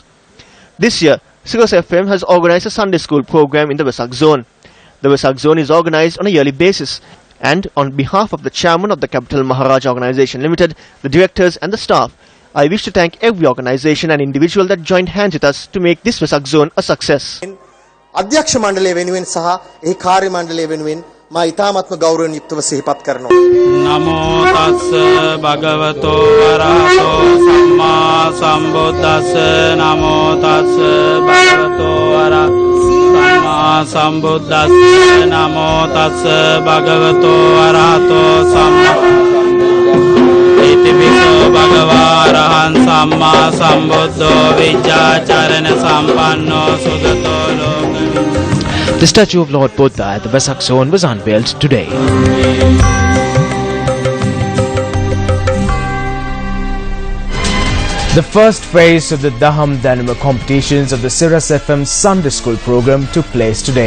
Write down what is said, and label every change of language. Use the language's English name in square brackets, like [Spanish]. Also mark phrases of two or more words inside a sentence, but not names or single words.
[English] This year, Sirasa FM has organised a Sunday school program in the Vesak Zone. The Vesak Zone is organised on a yearly basis, and on behalf of the chairman of the Capital Maharaja Organisation Limited, the directors and the staff, I wish to thank every organization and individual that joined hands with us to make this Vesak zone a success. [Sinhala] අධ්‍යක්ෂ මණ්ඩලය වෙනුවෙන් සහ එහි කාර්ය මණ්ඩලය වෙනුවෙන් මා ඉතාමත්ම ගෞරවයෙන් යුක්තව සිහිපත් කරනවා. [Pali] නමෝ තස්ස භගවතෝ අරහතෝ සම්මා සම්බුද්දස්ස නමෝ තස්ස භගවතෝ අරහතෝ සම්මා සම්බුද්දස්ස නමෝ තස්ස භගවතෝ අරහතෝ සම්මා ඉතිවිසෝ භගවා අරහං සම්මා සම්බුද්ධෝ විජ්ජාචරණ සම්පන්නෝ සුගතෝ ලෝකවිදු. [English] The statue of Lord Buddha at the Vesak zone was unveiled today. The first phase of the Daham Dhanima competitions of the Sirius FM Sunday School program took place today.